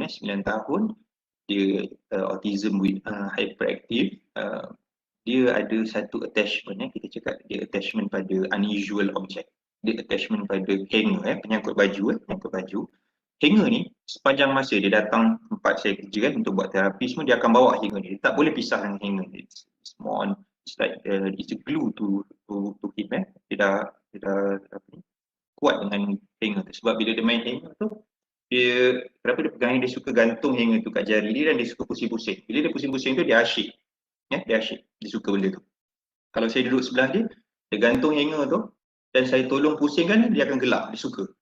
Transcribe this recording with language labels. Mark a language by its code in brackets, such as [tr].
[ms] 9 tahun dia [en] autism with hyperactive. [ms] Dia ada satu attachment, kita cakap dia attachment pada [en] unusual object. [ms] Dia attachment pada hanger, penyangkut baju. Hanger ni sepanjang masa dia datang tempat saya kerja untuk buat terapi semua, dia akan bawa hanger ni. Dia tak boleh pisah dengan hanger. [en] It's more on, it's like it's a glue to him. [ms] Dia dah kuat dengan hanger tu. Sebab bila dia main hanger tu, kenapa dia pegang, dia suka gantung hanger tu kat jari dia dan dia suka pusing-pusing. Bila dia pusing-pusing tu dia asyik. Dia asyik, dia suka benda tu. Kalau saya duduk sebelah dia gantung hanger tu dan saya tolong pusingkan, dia akan gelak, dia suka.